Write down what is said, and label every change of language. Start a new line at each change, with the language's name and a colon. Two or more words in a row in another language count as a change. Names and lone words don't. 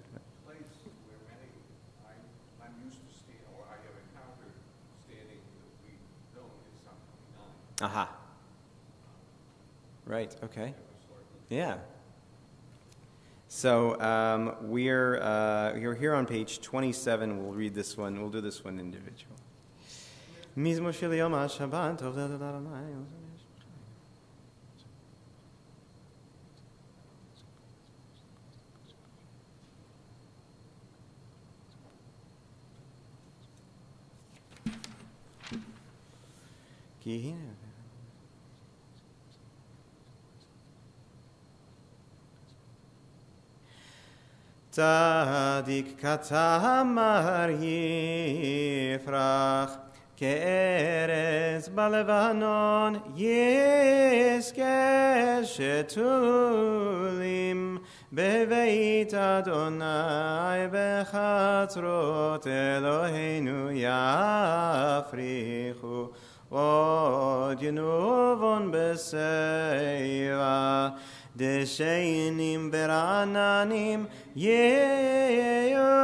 English: Place where I'm used to stand, or I have encountered standing that we don't is Psalm 29. Aha. Right, okay. Yeah. So we're here on page 27. We'll read this one. We'll do this one individual.
Hebrew: מזמור של יום השבת טוב לאדוני. כי הנה. צדיק כתמר יפרח, כארז בלבנון ישגה שתולים, בבית אדוני בחצרות אלוהינו יפריחו עוד ינובון בשיבה דשיינים ברעננים יהיו